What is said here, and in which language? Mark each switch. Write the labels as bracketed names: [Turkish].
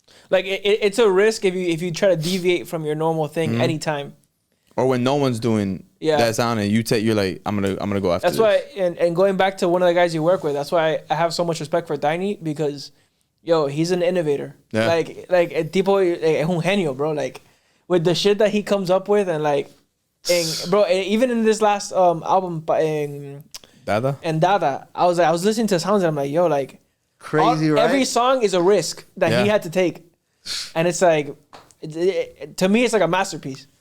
[English] it's a risk if you try to deviate from your normal thing anytime. or when no one's doing that sound and you're like, I'm gonna go after That's this. why, and going back to one of the guys you work with, that's why I have so much respect for Tiny, because, yo, he's an innovator. Yeah. [Spanish] Like el tipo es un genio, bro. [English] Like, with the shit that he comes up with, and like, bro, even in this last album, Dada? and Dada, I was listening to sounds and I'm like, yo, like, Crazy, right? every song is a risk that he Yeah. had to take, and it's like, to me, it's like a masterpiece.